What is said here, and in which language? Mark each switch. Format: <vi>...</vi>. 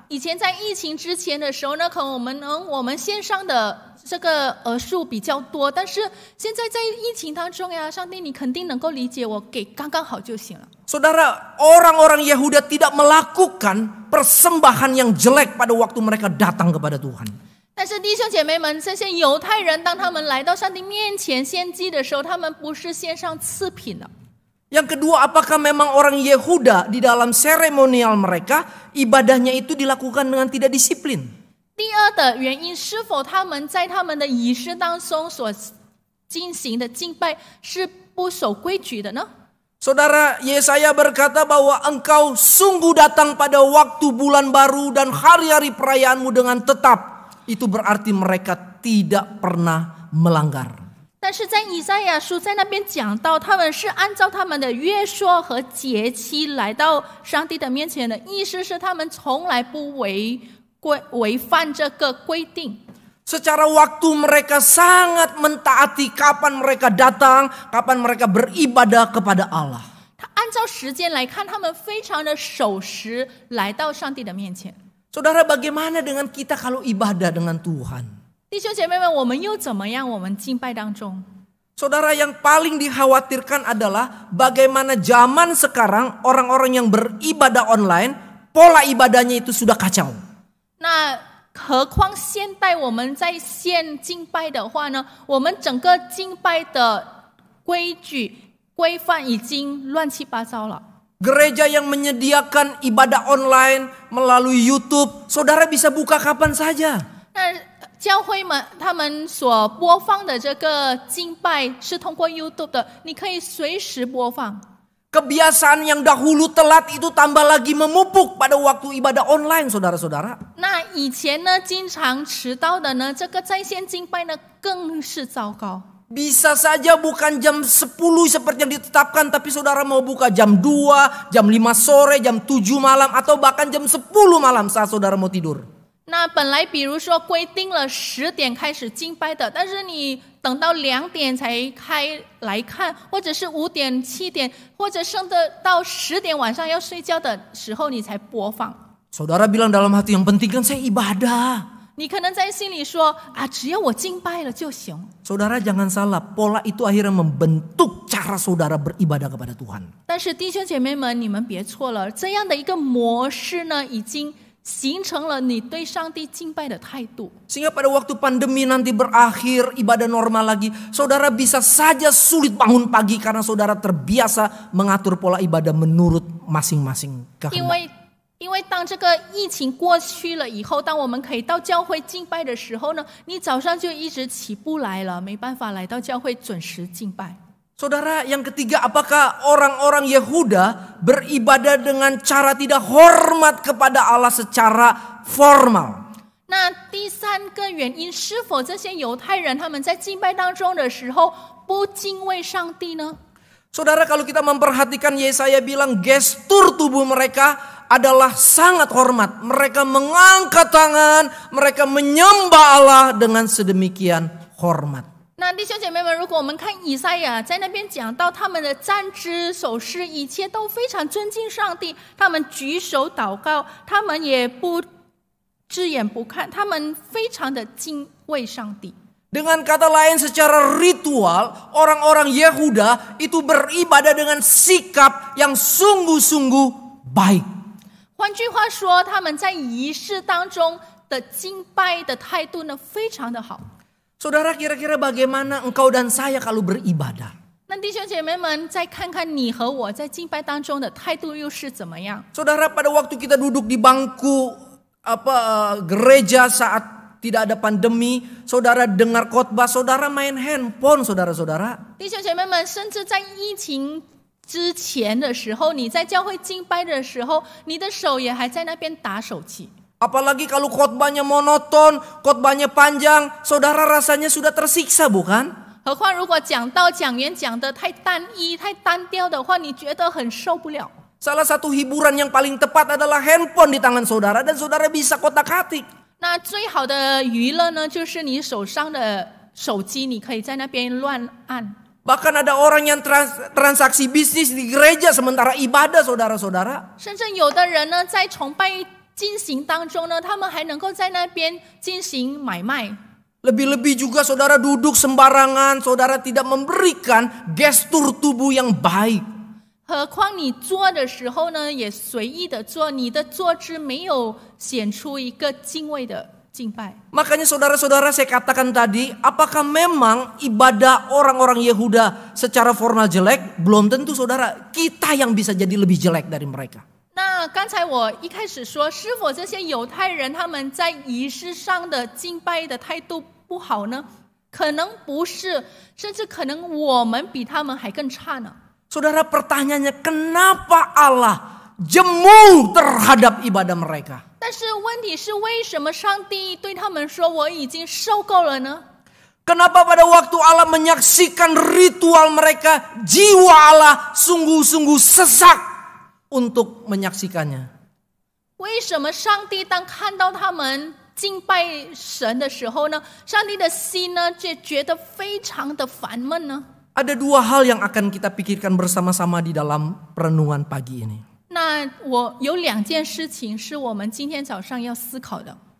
<zh>以前在疫情之前的时候呢，可能我们线上的这个数比较多，但是现在在疫情当中呀，上帝你肯定能够理解我，给刚刚好就行了。</zh> <id>Saudara, orang-orang Yehuda tidak melakukan persembahan yang jelek pada waktu mereka datang kepada Tuhan.</id> <zh>但是弟兄姐妹们，这些犹太人当他们来到上帝面前献祭的时候，他们不是献上次品的。</zh> <id>Yang kedua, apakah memang orang Yehuda di dalam seremonial mereka ibadahnya itu dilakukan dengan tidak disiplin?</id> <zh>第二的原因，是否他们在他们的仪式当中所进行的敬拜是不守规矩的呢？</zh> <id>Saudara, Yesaya berkata bahwa engkau sungguh datang pada waktu bulan baru dan hari-hari perayaanmu dengan tetap. Itu berarti mereka tidak pernah melanggar.</id> <zh>但是在以赛亚书在那边讲到，他们是按照他们的约说和节期来到上帝的面前的，意思是他们从来不违反这个规定。</zh> <id>Secara waktu mereka sangat mentaati kapan mereka datang, kapan mereka beribadah kepada Allah.</id> <zh>他按照时间来看，他们非常的守时来到上帝的面前。</zh> <id>Saudara, bagaimana dengan kita kalau ibadah dengan Tuhan?</id> <zh>弟兄姐妹们，我们又怎么样？我们敬拜当中，</zh> <id>Saudara, yang paling dikhawatirkan adalah bagaimana zaman sekarang orang-orang yang beribadah online, pola ibadahnya itu sudah kacau.</id> <zh>那何况现代我们在线敬拜的话呢？我们整个敬拜的规矩规范已经乱七八糟了。</zh> <id>Gereja yang menyediakan ibadah online melalui YouTube, saudara bisa buka kapan saja.</id> <zh>那教会们他们所播放的这个敬拜是通过 YouTube 的，你可以随时播放。</zh> <id>Kebiasaan yang dahulu telat itu tambah lagi memupuk pada waktu ibadah online, saudara-saudara.</id> <zh>那以前呢，经常迟到的呢，这个在线敬拜呢，更是糟糕。</zh> <id>Bisa saja bukan jam 10 seperti yang ditetapkan, tapi saudara mau buka jam 2, jam 5 sore, jam 7 malam, atau bahkan jam 10 malam saat saudara mau tidur.</id> <zh>那本来比如说规定了10点开始敬拜的，但是你等到2点才开来看，或者是5点、7点，或者剩的到10点晚上要睡觉的时候你才播放。</zh> <id>Saudara bilang dalam hati, yang penting kan saya ibadah.</id> <zh>你可能在心里说啊，只要我敬拜了就行。</zh> <id>Saudara jangan salah, pola itu akhirnya membentuk cara saudara beribadah kepada Tuhan.</id> <zh>但是弟兄姐妹们，你们别错了，这样的一个模式呢，已经 形成了你对上帝敬拜的态度。</zh> <id>Sehingga pada waktu pandemi nanti berakhir, ibadah normal lagi, saudara bisa saja sulit bangun pagi karena saudara terbiasa mengatur pola ibadah menurut masing-masing kehendak.</id> <zh>因为当这个疫情过去了以后，当我们可以到教会敬拜的时候呢，你早上就一直起不来了，没办法来到教会准时敬拜。</zh> <id>Saudara, yang ketiga, apakah orang-orang Yehuda beribadah dengan cara tidak hormat kepada Allah secara formal?</id> <zh>那第三个原因，是否这些犹太人他们在敬拜当中的时候不敬畏上帝呢？</zh> <id>Saudara, kalau kita memperhatikan, Yesaya bilang gestur tubuh mereka adalah sangat hormat. Mereka mengangkat tangan, mereka menyembah Allah dengan sedemikian hormat.</id> <zh>那弟兄姐妹们，如果我们看以赛亚在那边讲到他们的站姿手势，一切都非常尊敬上帝，他们举手祷告，他们也不只眼不看，他们非常的敬畏上帝。</zh> <id>Dengan kata lain, secara ritual, orang-orang Yehuda itu beribadah dengan sikap yang sungguh-sungguh baik.</id> <zh>换句话说，他们在仪式当中的敬拜的态度呢，非常的好。</zh> <id>Saudara, kira-kira bagaimana engkau dan saya kalau beribadah?</id> <zh>那弟兄姐妹们，再看看你和我在敬拜当中的态度又是怎么样？</zh> <id>Saudara, pada waktu kita duduk di bangku gereja saat tidak ada pandemi, saudara dengar khotbah, saudara main handphone, saudara-saudara.</id> <zh>弟兄姐妹们，甚至在疫情之前的时候，你在教会敬拜的时候，你的手也还在那边打手机。</zh> <id>Apalagi kalau khotbahnya monoton, khotbahnya panjang, saudara rasanya sudah tersiksa, bukan?</id> <zh>何况如果讲员讲的太单一、太单调的话，你觉得很受不了。</zh> <id>Salah satu hiburan yang paling tepat adalah handphone di tangan saudara dan saudara bisa kotak-atik.</id> <zh>那最好的娱乐呢，就是你手上的手机，你可以在那边乱按。</zh> <id>Bahkan ada orang yang transaksi bisnis di gereja sementara ibadah, saudara-saudara.</id> <zh>甚至有的人呢，在崇拜进行当中呢，他们还能够在那边进行买卖。</zh> <id>Lebih-lebih juga saudara duduk sembarangan, saudara tidak memberikan gestur tubuh yang baik.</id> <zh>何况你做的时候呢，也随意的做，你的坐姿没有显出一个敬畏的敬拜。</zh> <id>Makanya saudara-saudara, saya katakan tadi, apakah memang ibadah orang-orang Yehuda secara formal jelek? Belum tentu, saudara. Kita yang bisa jadi lebih jelek dari mereka.</id> <zh>那刚才我一开始说，是否这些犹太人他们在仪式上的敬拜的态度不好呢？可能不是，甚至可能我们比他们还更差呢。</zh> <id>Saudara, pertanyaannya, kenapa Allah jemu terhadap ibadah mereka?</id> <zh>但是问题是，为什么上帝对他们说我已经受够了呢？</zh> <id>Kenapa pada waktu Allah menyaksikan ritual mereka, jiwa Allah sungguh-sungguh sesak untuk menyaksikannya?</id> <zh>为什么上帝当看到他们敬拜神的时候呢，上帝的心呢就觉得非常的烦闷呢？</zh> <id>Ada dua hal yang akan kita pikirkan bersama-sama di dalam perenungan pagi ini.</id> <zh>那我有2件事情是我们今天早上要思考的。</zh>